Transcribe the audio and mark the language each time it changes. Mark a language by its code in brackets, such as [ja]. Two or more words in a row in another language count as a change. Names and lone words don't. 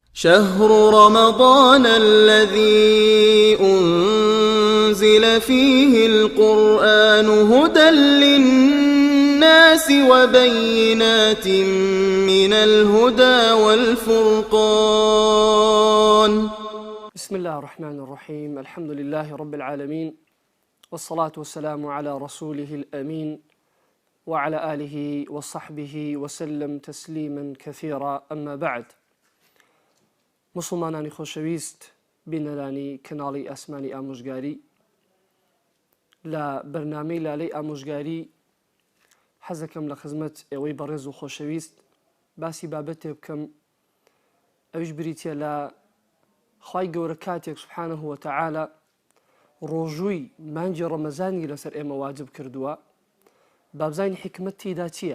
[ar] شهر رمضان الذي أنزل فيه القرآن هدى للناس وبينات من الهدى والفرقان. بسم الله الرحمن الرحيم. الحمد لله رب العالمين، والصلاة والسلام على رسوله الأمين وعلى آله وصحبه وسلم تسليما كثيرا. أما بعد، [ckb] مسلمانانی خۆشەویست بینەرانی کەناڵی ئاسمانی ئامۆژگاری، لە بەرنامەی لالەی ئامۆژگاری حەزەکەم لە خزمەت ئێوەی بەڕێز و خۆشەویست باسی بابەتێ بکەم، ئەویش بریتە لە خوای گەورە کاتێک [ar] سوبحانەه وتەعالە [ckb] ڕۆژووی مانگی ڕەمەزانی لەسەر ئێمە واجب کردووە، بابزانی حکمت تێدا چییە؟